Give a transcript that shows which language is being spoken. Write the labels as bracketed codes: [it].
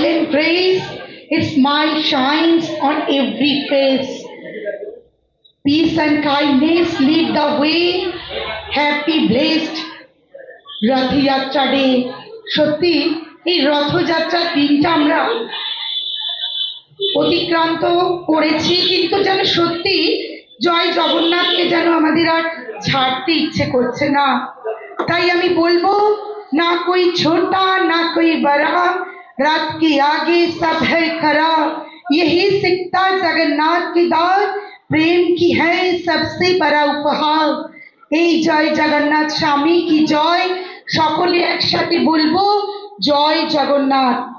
[en] praise, His smile shines on every face. Peace and kindness lead the way. Happy, blessed [bn] Rathyatra day. সত্যি এই রথযাত্রার দিনটা আমরা অতিক্রান্ত করেছি, কিন্তু যেন সত্যি জয় জগন্নাথকে যেন আমাদের আর ছাড়তে ইচ্ছে করছে না। তাই আমি বলবো, [hi] না কোই ছোটা না কোই বড়া, রাত के आगे सब है खरा, यही सिकता जगन्नाथ की दाद, प्रेम की है सबसे बड़ा उपहार। [bn] এই জয় জগন্নাথ স্বামী কি জয়, সকলে একসাথে বলবো জয় জগন্নাথ।